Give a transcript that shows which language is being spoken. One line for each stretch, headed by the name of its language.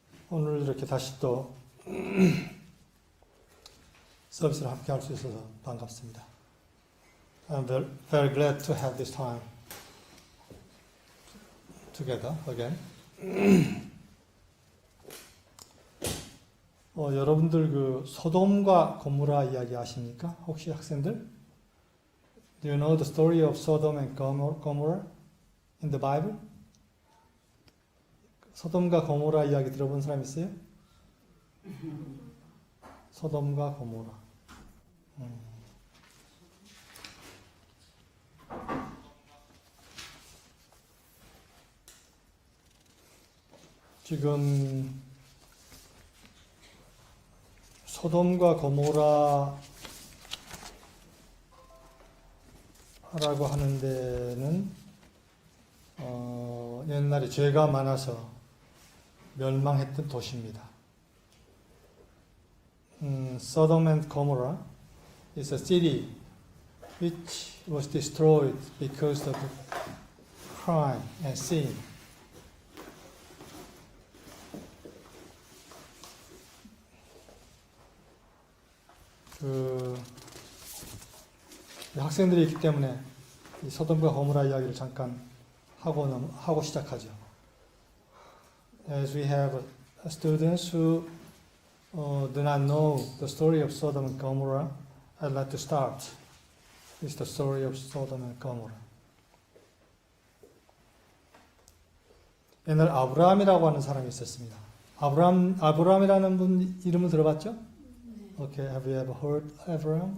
Korean: 오늘 이렇게 다시 또 서비스를 함께 할 수 있어서 반갑습니다.
English: I'm very glad to have this time together again.
Korean: 여러분들 그 소돔과 고모라 이야기 아십니까? 혹시 학생들?
English: Do you know the story of Sodom and Gomorrah in the Bible?
Korean: 소돔과 고모라 이야기 들어본 사람 있어요? 소돔과 고모라. 지금 소돔과 고모라라고 하는 데는 옛날에 죄가 많아서 멸망했던 도시입니다.
English: Sodom and Gomorrah is a city which was destroyed because of crime and sin.
Korean: 학생들이 있기 때문에 이 소돔과 고모라 이야기를 잠깐 하고 시작하죠.
English: As we have students who do not know the story of Sodom and Gomorrah, I'd like to start with the story of Sodom and Gomorrah.
Korean: 옛날 아브라함이라고 하는 사람이 있었습니다. 아브라함이라는 분 이름을 들어봤죠?
English: Okay, have you ever heard Abraham?